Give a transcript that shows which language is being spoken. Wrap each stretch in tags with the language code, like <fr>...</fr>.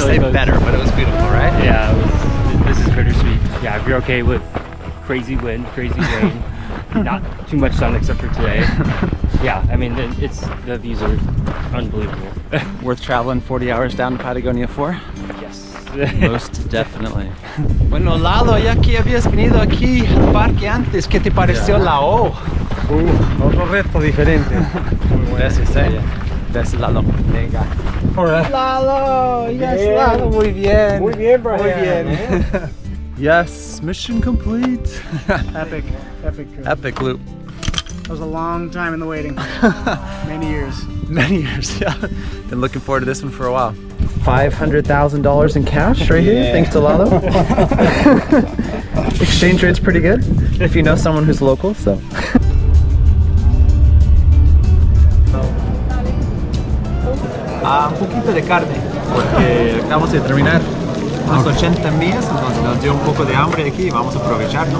<en>Really say close. better, but it was beautiful, right? Yeah, this is bittersweet. Yeah, if you're okay with crazy wind, crazy rain, not too much sun except for today. Yeah, I mean, the views are unbelievable. Worth traveling 40 hours down to Patagonia for? Yes. Most definitely.</en> <es>Bueno, Lalo, ya que habías venido aquí al parque antes, ¿qué te pareció la O? Otro reto diferente. Gracias, Gracias, Lalo. Venga.</es> <en>Lalo, yes,</en> <es>Bien. Lalo, muy bien. Muy bien, Brian. Muy bien.</es> <en>Yes, mission complete. Epic trip. Epic loop. That was a long time in the waiting. Many years. Many years, yeah. Been looking forward to this one for a while. $500,000 in cash right here, thanks to Lalo. Exchange rate's pretty good if you know someone who's local, so.</en> <es>Un poquito de carne, porque acabamos de terminar unos 80 millas, entonces nos dio un poco de hambre aquí y vamos a aprovechar, ¿no?</es>